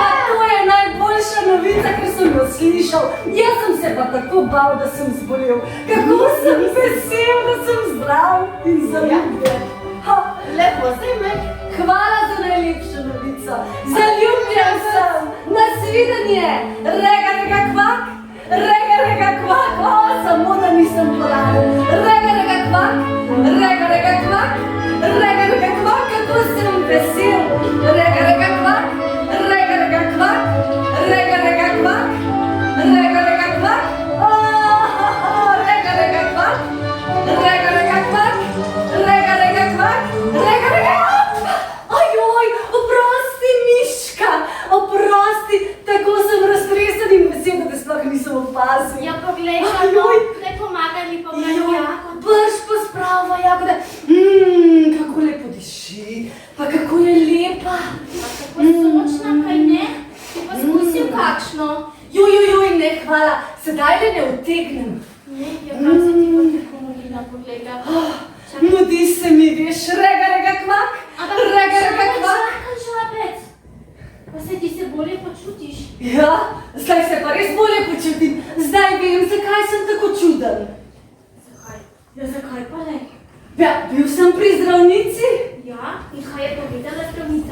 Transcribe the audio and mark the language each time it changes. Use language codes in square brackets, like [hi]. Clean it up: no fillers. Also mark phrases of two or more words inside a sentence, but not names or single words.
[sl] Pa to je najboljša novica, ker sem jo slišal. Jaz sem se pa tako bal, da sem zbolel. Kako sem vesel, da sem zdrav in zaljubljen. Lepo se me. Hvala za najlepšo novico. Zaljubljen sem. Nasvidenje. Rega, kvak. Rega, kvak. Samo da nisem bolan. Rega, kvak. Rega, kvak. Rega, kvak. Kako sem vesel. Rega, kvak. Rega, kvak. Rega, kvak. Rega, kvak. Rega, kvak. Rega, kvak. Rega, kvak. Rega. Ajoj, oprosti, Miška, oprosti, tako sem raztresen in vesel, da te sploh nisem opazil. Ja, poglej, kako ne pomagali pobrati jagod. Brž posprava jagode. Kako lepo diši, pa kako je lepa. Pa tako sočna, kaj ne? Si poskusil kakšno? Joj, ne, hvala, sedaj le ne utegnem. Ne, ja, prav se ti bo tako molila, pogleda. Mudi se mi, veš, rega, kvak. Rega, kvak. Čakaj, žabec. Pa se ti se bolje počutiš. Ja, zdaj se pa res bolje počutim. Zdaj vem, zakaj sem tako čuden. Zakaj? Ja, zakaj pa ne? Ja, bil sem pri zdravnici. Ja, in kaj je povedala zdravnica?